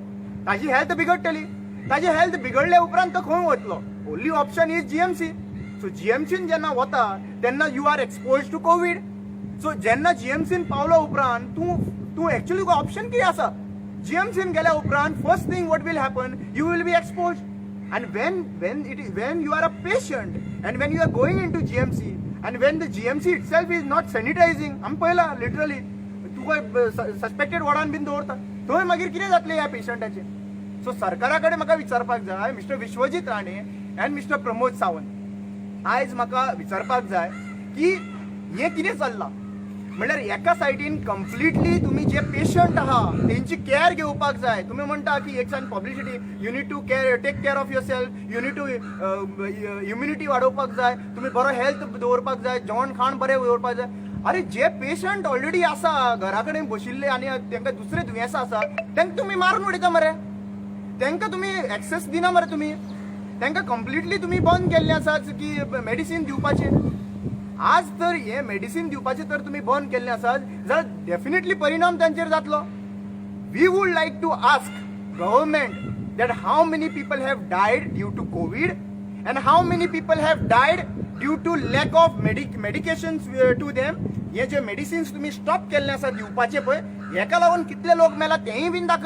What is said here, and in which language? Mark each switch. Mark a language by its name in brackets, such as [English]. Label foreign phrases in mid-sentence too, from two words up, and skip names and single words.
[Konkani] ताजी हेल्थ बिगडटली. ताजी हेल्थ बिगडले उपरांत तो खंय वतलो? [English] Only option is GMC. सो [Konkani] जीएमसीन जेन्ना वता तेन्ना [English] you are expose to COVID. [Konkani] सो जेन्ना जीएमसीन पावलो उपरांत तूं एक्चुअली ऑप्शन कितें आसा? जीएमसीन गेल्या उपरांत [English] First thing what will happen, you will be expose. And when you are a patient and when you are going into GMC and when the GMC itself is not sanitizing, [Konkani] आम पळयला लिटरली तुका सस्पेक्टेड वॉर्डान बीन दवरता थंय मागीर कितें जातलें ह्या पेशंटाचें. सो सरकारा कडेन म्हाका विचारपाक जाय, मिस्टर विश्वजीत राणे एंड मिस्टर प्रमोद सावंत, आयज म्हाका विचारपाक जाय की हें कितें चल्लां. म्हणल्यार एका सायडीन कंप्लिटली तुम्ही जे पेशंट आहात त्यांची केअर घेवपाक जाय. तुम्ही म्हणटा की एक सायड पब्लिसिटी, [English] You need to take care of yourself, you need to immunity [Konkani] वाडोवपाक जाय, तुम्ही बरो हेल्थ दवरपाक जाय, जेवण खाण बरें दवरपाक जाय. अरे जे पेशंट ऑलरेडी आसा घरा कडेन बशिल्ले आनी तांकां दुसरे दुयेंसां आसा तांकां तुम्ही मारून उडयता मरे. तांकां तुम्ही एक्सेस दिना मरे. तुम्ही तांकां कंप्लिटली तुम्ही बंद केल्ले आसात की मेडिसिन दिवपाचें. आज तर हे मेडिसिन दिवपाचे तर तुम्ही बंद केल्ले आसात जाल्यार डेफिनेटली परिणाम तांचेर जातलो. [English] We would like to ask government that how many people have died due to COVID and how many people have died due to lack of medication to them. [Konkani] हे जे मेडिसिन्स तुम्ही स्टॉप केल्ले आसात दिवपाचे पळय, हेका लागून कितले लोक मेला तेंय बीन दाखय.